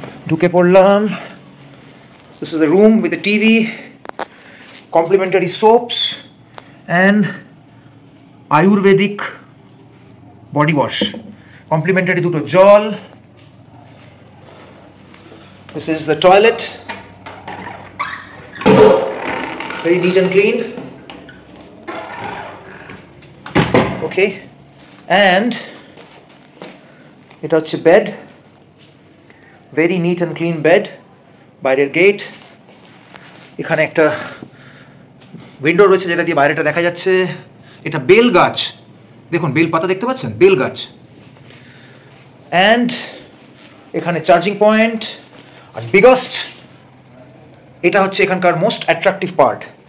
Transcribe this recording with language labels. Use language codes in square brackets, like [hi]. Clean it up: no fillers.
[bn] ঢুকে পড়লাম। [en] this is the room with the TV, complimentary soaps and ayurvedic body wash, complimentary [bn] দুটো জল। [en] This is the toilet, very neat and clean. Okay, and [bn] এটা হচ্ছে [en] bed, very neat and clean bed. [bn] বাইরের gate, এখানে একটা window রয়েছে যেটা দিয়ে বাইরেটা দেখা যাচ্ছে। এটা বেল গাছ, দেখুন বেল পাতা দেখতে পাচ্ছেন, বেল গাছ। অ্যান্ড এখানে চার্জিং পয়েন্ট। আর বিগেস্ট, এটা হচ্ছে এখানকার [en] Most attractive part.